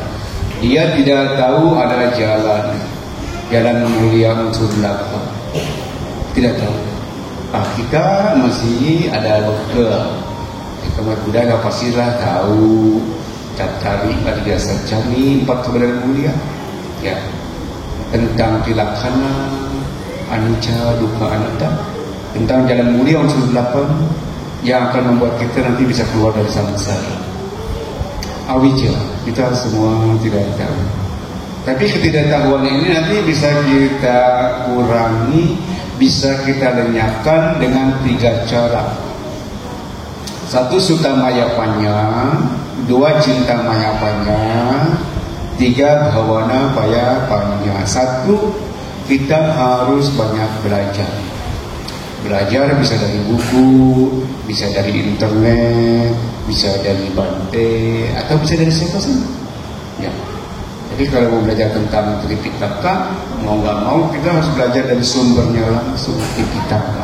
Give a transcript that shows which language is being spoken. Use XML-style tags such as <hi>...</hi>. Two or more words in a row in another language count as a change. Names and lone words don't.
<id>Dia tidak tahu ada jalan mulia unsur 8. Tidak tahu. Kita masih ada bekal. Kita sudah pastilah tahu. Cari pada jasa kami 4 kebenaran mulia, ya, tentang tilaksana,</id> <pi>anicca, dukkha, anatta,</pi> <id>tentang jalan mulia unsur 8 yang akan membuat kita nanti bisa keluar dari samsara. Awija kita semua tidak tahu, tapi ketidaktahuan ini nanti bisa kita kurangi, bisa kita lenyapkan dengan 3 cara.</id> <pi>1 sutta mayapanya, 2 cinta mayapanya, 3 bhavana payapanya.</pi> <id>1, kita harus banyak belajar. Belajar bisa dari buku, bisa dari internet, bisa dari Bante, atau bisa dari siapa saja. Ya. Jadi kalau mau belajar tentang Tripitaka, mau nggak mau kita harus belajar dari sumbernya langsung, Tripitaka.</id>